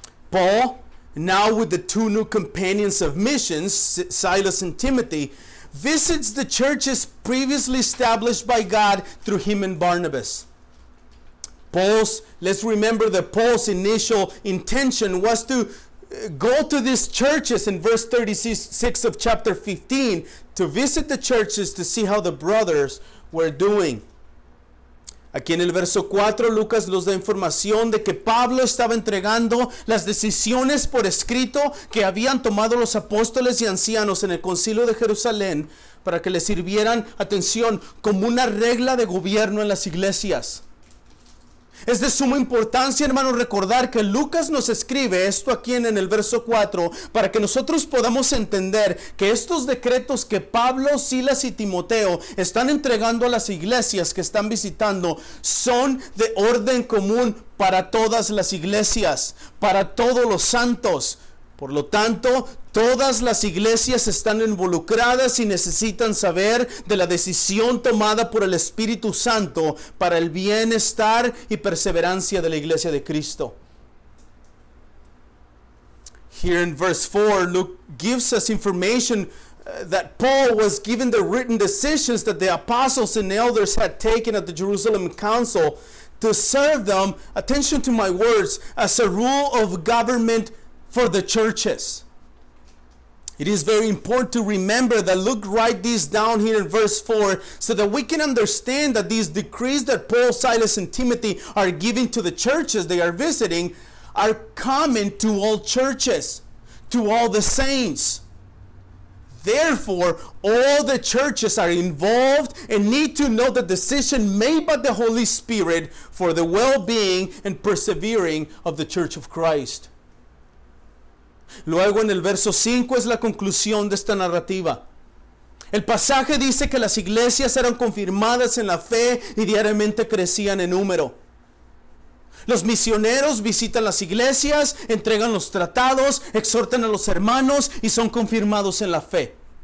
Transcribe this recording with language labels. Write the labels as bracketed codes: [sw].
[en] Paul, now with the two new companions of missions, Silas and Timothy, visits the churches previously established by God through him and Barnabas. Let's remember that Paul's initial intention was to go to these churches in verse 36 of chapter 15 to visit the churches to see how the brothers were doing. [es] Aquí en el verso 4, Lucas nos da información de que Pablo estaba entregando las decisiones por escrito que habían tomado los apóstoles y ancianos en el concilio de Jerusalén para que les sirvieran, atención, como una regla de gobierno en las iglesias. Es de suma importancia, hermanos, recordar que Lucas nos escribe esto aquí en el verso 4 para que nosotros podamos entender que estos decretos que Pablo, Silas y Timoteo están entregando a las iglesias que están visitando son de orden común para todas las iglesias, para todos los santos. Por lo tanto, todas las iglesias están involucradas y necesitan saber de la decisión tomada por el Espíritu Santo para el bienestar y perseverancia de la iglesia de Cristo. Here in verse 4, Luke gives us information that Paul was given the written decisions that the apostles and elders had taken at the Jerusalem Council to serve them, attention to my words, as a rule of government for the churches. It is very important to remember that Luke write this down here in verse 4 so that we can understand that these decrees that Paul, Silas, and Timothy are giving to the churches they are visiting are common to all churches, to all the saints. Therefore, all the churches are involved and need to know the decision made by the Holy Spirit for the well-being and persevering of the Church of Christ. Luego en el verso 5 es la conclusión de esta narrativa. El pasaje dice que las iglesias eran confirmadas en la fe y diariamente crecían en número. Los misioneros visitan las iglesias, entregan los tratados, exhortan a los hermanos y son confirmados en la fe.